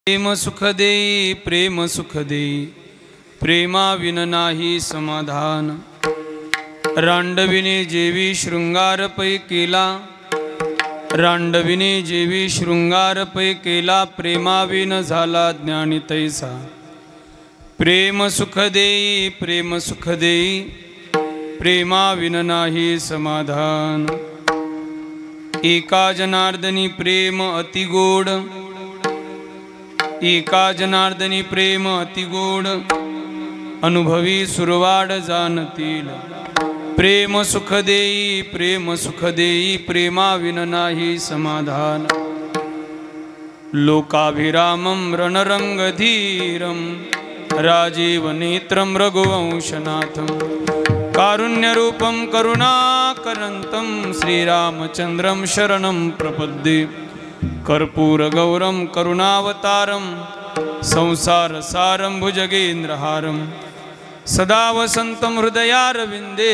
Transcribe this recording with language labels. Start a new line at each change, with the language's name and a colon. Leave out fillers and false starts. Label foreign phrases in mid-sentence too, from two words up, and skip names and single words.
Marathi: प्रेम सुख देई, प्रेम सुख देई, प्रेमा विन नाही समाधान। रांडविने जेवी शृंगार पै केला, रांडविने जेवी शृंगार पै केला, प्रेमा विन झाला ज्ञानी तैसा। प्रेम सुख देई, प्रेम सुख देई, प्रेमा विन नाही समाधान। एका जनार्दनी प्रेम अति गोड, एका जनार्दनी प्रेम अति गोड, अनुभवी सुरवाड जाणतील। प्रेम सुख देई, प्रेम सुख देई, प्रेमा विन नाही समाधान।
Sanskrit: लोकाभिरामं रणरंगधीरं, राजीव नेत्रं रघुवंशनाथं, कारुण्यरूपं करुणाकरन्तं, श्रीरामचन्द्रं शरणं प्रपद्ये। कर्पूरगौरं करुणावतारं, संसारसारं भुजगेन्द्रहारं, सदा वसन्तं हृदयारविन्दे।